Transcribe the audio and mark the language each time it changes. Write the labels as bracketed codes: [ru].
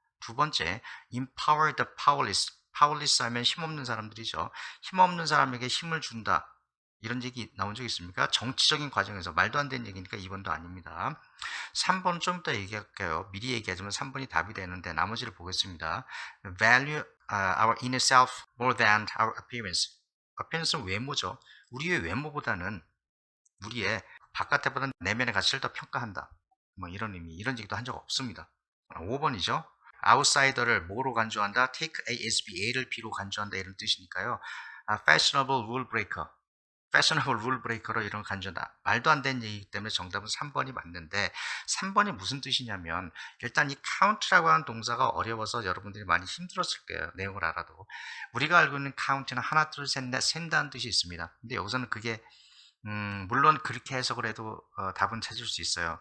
[ko] 두 번째 [en] empower the powerless [ko] powerless 하면 힘없는 사람들이죠. 힘없는 사람에게 힘을 준다. 이런 얘기 나온 적 있습니까? 정치적인 과정에서 말도 안 되는 얘기니까 2번도 아닙니다. 3번은 좀 이따 얘기할게요. 미리 얘기하지만 3번이 답이 되는데 나머지를 보겠습니다. [en] Value our inner self more than our appearance. [ko] appearance는 외모죠. 우리의 외모보다는 우리의 바깥에보다는 내면의 가치를 더 평가한다. 뭐 이런 의미, 이런 얘기도 한 적 없습니다. 5번이죠. outsider를 뭐로 간주한다? take A as B, A를 B로 간주한다 이런 뜻이니까요. [en] fashionable rule breaker. [ko] 패셔너블 룰 브레이커로 이런 간주다. 말도 안 되는 얘기이기 때문에 정답은 3번이 맞는데 3번이 무슨 뜻이냐면 일단 이 count라고 하는 동사가 어려워서 여러분들이 많이 힘들었을 거예요. 내용을 알아도. 우리가 알고 있는 count는 하나 둘 셋 넷 센다는 뜻이 있습니다. 근데 여기서는 그게 물론 그렇게 해석을 해도 답은 찾을 수 있어요.